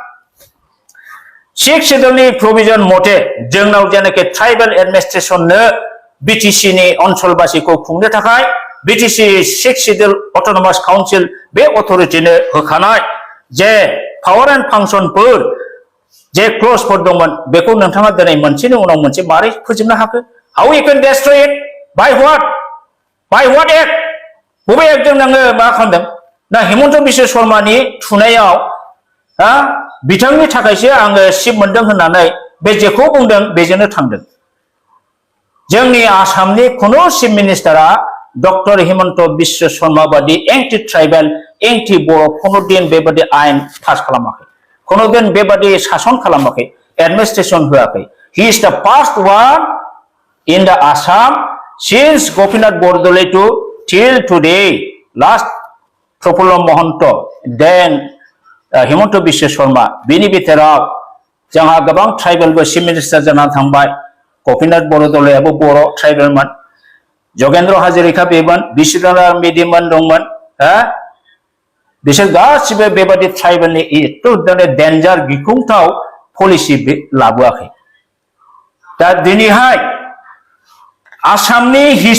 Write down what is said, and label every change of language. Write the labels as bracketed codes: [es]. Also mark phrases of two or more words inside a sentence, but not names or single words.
[brx] 6 शेड्यूलनि प्रोविजन मथे जोंनाव जेनाखि ट्राइबेल एडमिनिस्ट्रेशननो BTC नि ओनसोलबासिखौ खुंनो थाखाय BTC 6 शेड्यूल अटोनोमास काउन्सिल बे अथरिटिनो होखानाय जे पावर एंड फांशनफोर जे क्ल'जफोर दंमोन बेखौ नोंथाङा दिनै मोनसेनि उनाव मोनसे मारै फोजोबनो हाखो [en] how you can destroy it by what act [brx] बबे एक्टजों नोङो मा खालामदों ना हिमन्त बिश्व शर्मानि थुनायाव बिथांनि थाखायसो आङो सिट मोनदों होननानै बे जेखौ बुंदों बेजोंनो थांदों जोंनि आसामनि खुनु चिफ मिनिस्टारा डक्टर हिमन्त बिश्व शर्मा बादि [en] anti tribal anti Bodo' [brx] खुनुदिन बेबादि आयेन पास खालामाखै खुनुदिन बेबादि सासन खालामाखै एडमिनिस्ट्रेशन होआखै [en] he is the first one in the Assam since Gopinath Bordoloi to till today last प्रफुल्ल महंत [brx] then हिमंत बिश्व शर्मा बिनि बिथोराव जोंहा गोबां ट्राइबेलबो चिफ मिनिस्टार जानानै थांबाय गोपीनाथ बरदलैयाबो बर' ट्राइबेलमोन जगेन्द्र हाजरिका बेमोन बिश्वनाथ मेदिमोन दंमोन बिसोर गासिबो बेबादि ट्राइबेलनि एथ' डेन्जार गिख्रंथाव पलिसि लाबोआखै दा दिनैहाय आसामनि